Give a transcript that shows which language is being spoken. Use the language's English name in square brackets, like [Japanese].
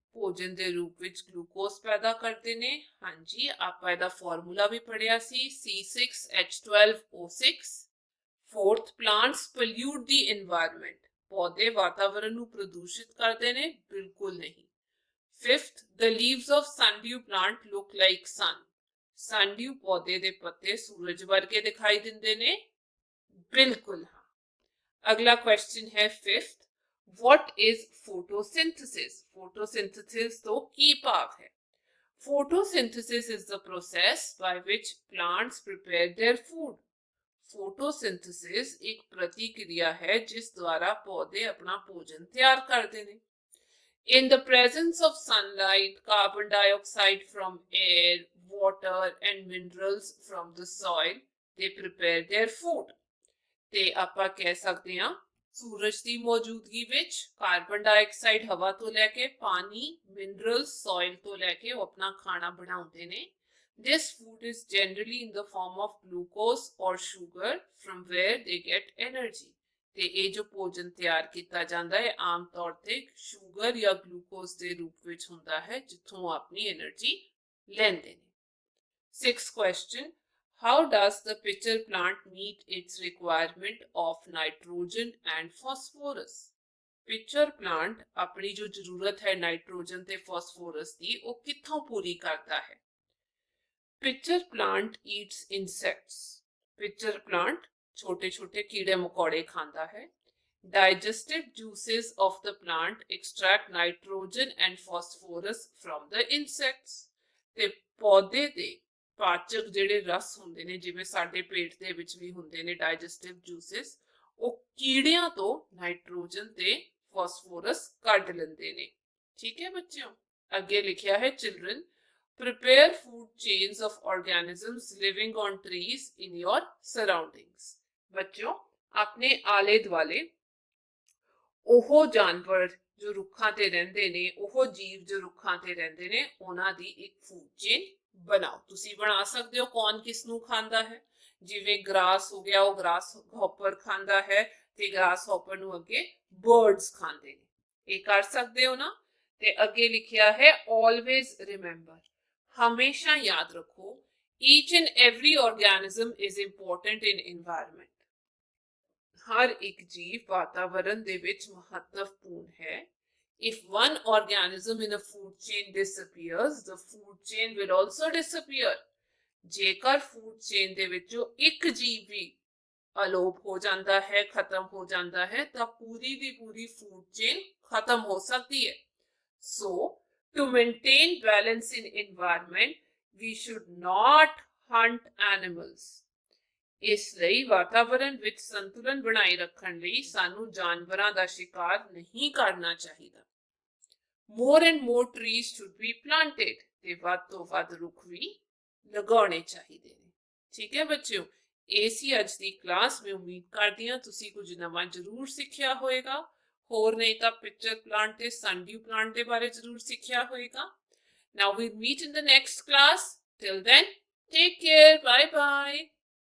[Punjabi] ਭੋਜਨ ਦੇ ਰੂਪ ਵਿੱਚ ਗਲੂਕੋਜ਼ ਪੈਦਾ ਕਰਦੇ ਨੇ। ਹਾਂਜੀ, ਆਪਾਂ ਇਹਦਾ ਫਾਰਮੂਲਾ ਵੀ ਪੜਿਆ ਸੀ, C6H12O6। [English] fourth, plants pollute the environment, [Hindi] पौधे वातावरण [Punjabi] ਨੂੰ ਪ੍ਰਦੂਸ਼ਿਤ ਕਰਦੇ ਨੇ? ਬਿਲਕੁਲ ਨਹੀਂ। [English] fifth, the leaves of sundew plant look like sun, sundew [Punjabi] ਪੌਦੇ ਦੇ ਪੱਤੇ ਸੂਰਜ ਵਰਗੇ ਦਿਖਾਈ ਦਿੰਦੇ ਨੇ? ਬਿਲਕੁਲ ਹਾਂ। [Hindi] अगला क्वेश्चन है fifth, [English] what is photosynthesis? [Punjabi] photosynthesis तो की भाव है? [English] photosynthesis is the process by which plants prepare their food। [Hindi] Photosynthesis एक प्रतिक्रिया है जिस द्वारा पौधे अपना भोजन तैयार करते हैं। [English] In the presence of sunlight, carbon dioxide from air, water and minerals from the soil, they prepare their food। [Punjabi] ਤੇ ਆਪਾਂ ਕਹਿ ਸਕਦੇ ਹਾਂ ਸੂਰਜ ਦੀ ਮੌਜੂਦਗੀ ਵਿੱਚ ਕਾਰਬਨ ਡਾਈਆਕਸਾਈਡ ਹਵਾ ਤੋਂ ਲੈ ਕੇ ਪਾਣੀ, ਮਿਨਰਲਸ ਸੋਇਲ ਤੋਂ ਲੈ ਕੇ ਉਹ ਆਪਣਾ ਖਾਣਾ ਬਣਾਉਂਦੇ ਨੇ। [English] This food is generally in the form of glucose or sugar from where they get energy। [Punjabi] ਤੇ ਇਹ ਜੋ ਭੋਜਨ ਤਿਆਰ ਕੀਤਾ ਜਾਂਦਾ ਹੈ ਆਮ ਤੌਰ ਤੇ ਸ਼ੂਗਰ ਜਾਂ ਗਲੂਕੋਜ਼ ਦੇ ਰੂਪ ਵਿੱਚ ਹੁੰਦਾ ਹੈ ਜਿੱਥੋਂ ਆਪਣੀ એનર્ਜੀ ਲੈਂਦੇ ਨੇ। [English] Sixth question, how does the pitcher plant meet its requirement of nitrogen and phosphorus? [Punjabi] pitcher plant ਆਪਣੀ ਜੋ ਜ਼ਰੂਰਤ ਹੈ ਨਾਈਟ੍ਰੋਜਨ ਤੇ ਫਾਸਫੋਰਸ ਦੀ ਉਹ ਕਿੱਥੋਂ ਪੂਰੀ ਕਰਦਾ ਹੈ? [English] pitcher plant eats insects। [Hindi] pitcher plant छोटे छोटे कीड़े मकोड़े खाता है। [English] digestive juices of the plant extract nitrogen and phosphorus from the insects। [Punjabi] ਤੇ ਪੌਦੇ ਦੇ ਪਾਚਕ ਜਿਹੜੇ ਰਸ ਹੁੰਦੇ ਨੇ ਜਿਵੇਂ ਸਾਡੇ ਪੇਟ ਦੇ ਵਿੱਚ ਵੀ ਹੁੰਦੇ ਨੇ ਡਾਈਜੈਸਟਿਵ ਜੂਸਿਸ, ਉਹ ਕੀੜਿਆਂ ਤੋਂ ਨਾਈਟ੍ਰੋਜਨ ਤੇ ਫਾਸਫੋਰਸ ਕੱਢ ਲੈਂਦੇ ਨੇ। ਠੀਕ ਹੈ ਬੱਚਿਓ, ਅੱਗੇ ਲਿਖਿਆ ਹੈ [English] children, prepare food chains of organisms living on trees in your surroundings। [Punjabi] ਬੱਚਿਓ, ਆਪਣੇ ਆਲੇ ਦੁਆਲੇ ਉਹ ਜਾਨਵਰ ਜੋ ਰੁੱਖਾਂ ਤੇ ਰਹਿੰਦੇ ਨੇ, ਉਹ ਜੀਵ ਜੋ ਰੁੱਖਾਂ ਤੇ ਰਹਿੰਦੇ ਨੇ, ਉਹਨਾਂ ਦੀ ਇੱਕ ਫੂਡ ਚੇਨ ਬਣਾਓ। ਤੁਸੀਂ ਬਣਾ ਸਕਦੇ ਹੋ ਕੌਣ ਕਿਸ ਨੂੰ ਖਾਂਦਾ ਹੈ। ਜਿਵੇਂ ਗ੍ਰਾਸ ਹੋ ਗਿਆ, ਉਹ ਗ੍ਰਾਸ ਹੌਪਰ ਖਾਂਦਾ ਹੈ ਤੇ ਗ੍ਰਾਸ ਹੌਪਰ ਨੂੰ ਅੱਗੇ ਬਰਡਸ ਖਾਂਦੇ ਨੇ। ਇਹ ਕਰ ਸਕਦੇ ਹੋ ਨਾ। ਤੇ ਅੱਗੇ ਲਿਖਿਆ ਹੈ [English] always remember, [Punjabi] ਹਮੇਸ਼ਾ ਯਾਦ ਰੱਖੋ, [English] each and every organism is important in environment। [Punjabi] ਹਰ ਇੱਕ ਜੀਵ ਵਾਤਾਵਰਣ ਦੇ ਵਿੱਚ ਮਹੱਤਵਪੂਰਨ ਹੈ। [English] If one organism in a food chain disappears, the food chain will also disappear। [Punjabi] ਜੇਕਰ ਫੂਡ ਚੇਨ ਦੇ ਵਿੱਚੋਂ ਇੱਕ ਜੀਵ ਵੀ ਅਲੋਪ ਹੋ ਜਾਂਦਾ ਹੈ, ਖਤਮ ਹੋ ਜਾਂਦਾ ਹੈ, ਤਾਂ ਪੂਰੀ ਦੀ ਪੂਰੀ ਫੂਡ ਚੇਨ ਖਤਮ ਹੋ ਸਕਦੀ ਹੈ। [English] So, to maintain balance in environment, we should not hunt animals। [Punjabi] ਇਸ ਲਈ ਵਾਤਾਵਰਣ ਵਿੱਚ ਸੰਤੁਲਨ ਬਣਾਈ ਰੱਖਣ ਲਈ ਸਾਨੂੰ ਜਾਨਵਰਾਂ ਦਾ ਸ਼ਿਕਾਰ ਨਹੀਂ ਕਰਨਾ ਚਾਹੀਦਾ। [English] More and more trees should be planted। [Punjabi] ਤੇ ਵੱਧ ਤੋਂ ਵੱਧ ਰੁੱਖ ਵੀ ਲਗਾਉਣੇ ਚਾਹੀਦੇ ਨੇ। ਠੀਕ ਹੈ ਬੱਚਿਓ, ਇਹ ਸੀ ਅੱਜ ਦੀ ਕਲਾਸ। ਮੈਂ ਉਮੀਦ ਕਰਦੀ ਹਾਂ ਤੁਸੀਂ ਕੁਝ ਨਵਾਂ ਜ਼ਰੂਰ ਸਿੱਖਿਆ ਹੋਏਗਾ। ਹੋਰ ਨਹੀਂ ਤਾਂ ਪਿਕਚਰ ਪਲਾਂਟ ਤੇ ਸੰਡਿਊ ਪਲਾਂਟ ਦੇ ਬਾਰੇ ਜ਼ਰੂਰ ਸਿੱਖਿਆ ਹੋਏਗਾ। [English] Now we'll meet in the next class. Till then, take care. Bye bye.